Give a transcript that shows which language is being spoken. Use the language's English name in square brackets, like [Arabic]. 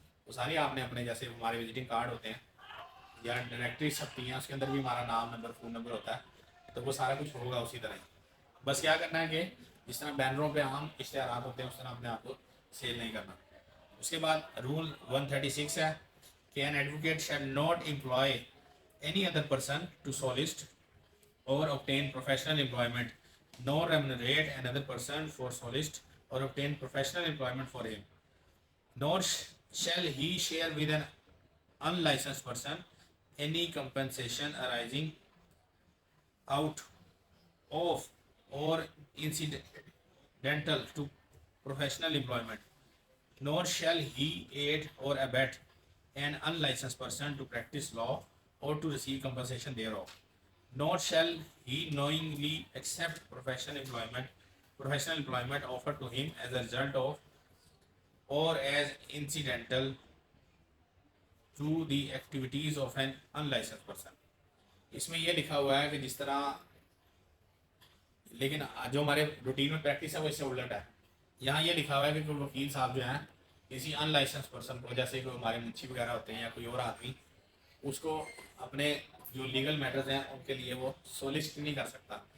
[Urdu] وہ ساری آپ نے اپنے، جیسے ہمارے وزٹنگ کارڈ ہوتے ہیں یا ڈائریکٹریز چھپتی ہیں، اس کے اندر بھی ہمارا نام، نمبر، فون نمبر ہوتا ہے، تو وہ سارا کچھ ہوگا اسی طرح ہی. بس کیا کرنا ہے کہ جس طرح بینروں پہ عام اشتہارات ہوتے ہیں اس طرح اپنے آپ کو سیل نہیں کرنا. اس کے بعد رول 136 ہے کہ [English] an advocate shall not employ any other person to solicit or obtain professional employment, nor remunerate another person for solicit or obtain professional employment for him, nor shall he share with an unlicensed person any compensation arising out of or incidental to professional employment, nor shall he aid or abet an unlicensed person to practice law or to receive compensation thereof, nor shall he knowingly accept professional employment offered to him as a result of or as incidental to the activities of an unlicensed person. [Urdu] اس میں یہ لکھا ہوا ہے کہ جس طرح، لیکن جو ہمارے روٹین میں پریکٹس ہے وہ اس سے الٹ ہے. یہاں یہ لکھا ہوا ہے کہ کوئی وکیل صاحب جو ہیں کسی ان لائسنس پرسن کو، جیسے کوئی ہمارے منشی وغیرہ ہوتے ہیں یا کوئی اور آدمی، اس کو اپنے جو لیگل میٹرز ہیں ان کے لیے وہ سولسٹ نہیں کر سکتا.